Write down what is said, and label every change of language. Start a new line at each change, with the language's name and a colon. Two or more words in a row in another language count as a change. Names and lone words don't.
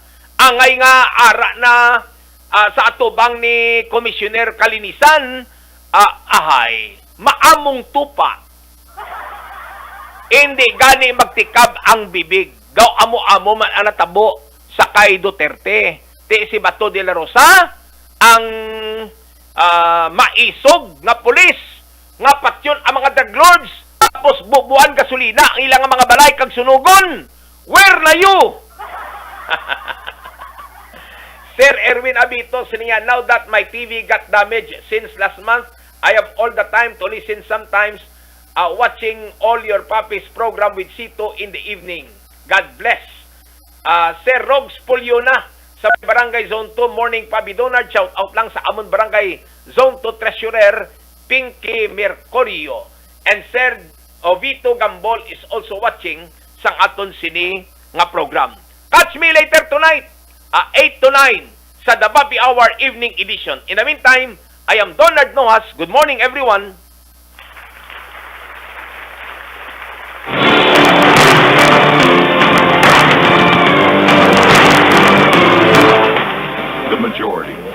Hiligaynon: Angay nga ara na sa atubang ni Commissioner Kalinisan, maamong tupa. Hindi gani magtikab ang bibig. Gaw amo-amo man ang natabo sa kay Duterte. Si Bato de la Rosa ang maisog nga pulis nga patyon ang mga drug lords, tapos bubuan gasolina ang ilang mga balay kag sunugon.
English: Where na you?
Hiligaynon: Sir Erwin Abito siniya,
English: now that my TV got damaged since last month, I have all the time to listen sometimes watching all your Papi's program with Sito in the evening. God bless.
Hiligaynon: Sir Rogs Pulyona sa Barangay Zone 2, morning Papi Donard,
English: shout out
Hiligaynon: lang sa amon Barangay Zone 2 Treasurer Pinky Mercurio.
English: And Sir Ovito Gambol is also watching
Hiligaynon: sang aton sini nga
English: program. Catch me later tonight, 8 to 9 sa The Papi Hour Evening Edition. In the meantime, I am Donard Nojas. Good morning, everyone. The majority.